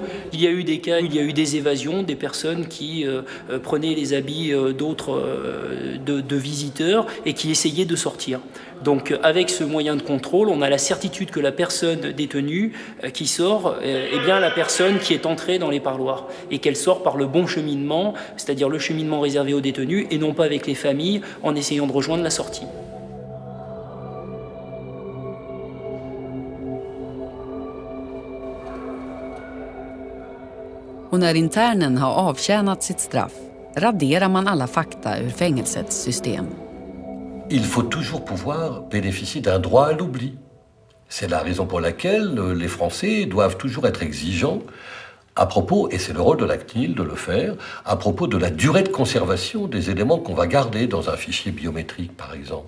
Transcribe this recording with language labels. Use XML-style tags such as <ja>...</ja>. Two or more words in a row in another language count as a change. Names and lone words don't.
<fr>Il y a eu des cas, il y a eu des évasions, des personnes qui prenaient les habits d'autres de visiteurs et qui essayaient de sortir. Donc avec ce moyen de contrôle, on a la certitude que la personne détenue qui sort est bien la personne qui est entrée dans les parloirs et qu'elle sort par le bon cheminement, c'est-à-dire le cheminement réservé aux détenus et non pas avec les familles en essayant de rejoindre la sortie.</fr> <sv>Och när internen har avtjänat sitt straff raderar man alla fakta ur fängelsets system.</sv> <fr>Il faut toujours pouvoir bénéficier d'un droit à l'oubli. C'est la raison pour laquelle les Français doivent toujours être exigeants à propos, et c'est le rôle de la CNIL de le faire, à propos de la durée de conservation des éléments qu'on va garder dans un fichier biométrique, par exemple.</fr>